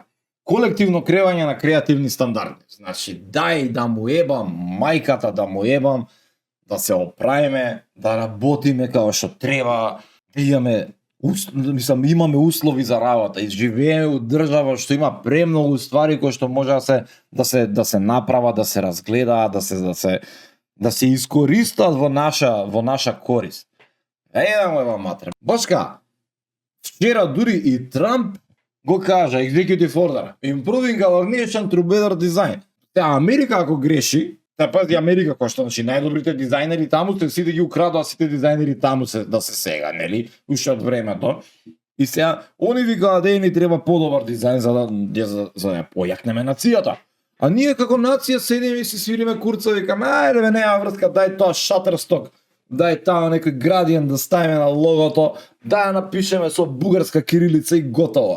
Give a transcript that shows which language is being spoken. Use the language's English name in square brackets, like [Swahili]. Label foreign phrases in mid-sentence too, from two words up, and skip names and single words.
[Macedonian] Колективно кревање на креативни стандарди. Значи, дај да му ебам мајката, да му ебам, да се оправиме, да работиме како што треба, да имаме услови за работа, и живееме у држава што има премногу ствари кои што може да се направат, да се разгледаат, да се искористат во наша корист. Да му ебам матре. Башка, вчера дури и Трамп го кажа, [English] executive order, improving our nation through better design. [Macedonian] Америка ако греши, пази Америка кој што значи најдобрите дизајнери таму се сите ги украдоа сите дизајнери таму да се сега, нели? Уште од времето. И сега они викаат ни треба подобар дизајн за да појакнеме нацијата. А ние како нација седиме и си свириме курца и викаме ајде бе нема врска, дај тоа Shutterstock, дај таа некој градиент да ставиме на логото, да напишеме со бугарска кирилица и готово.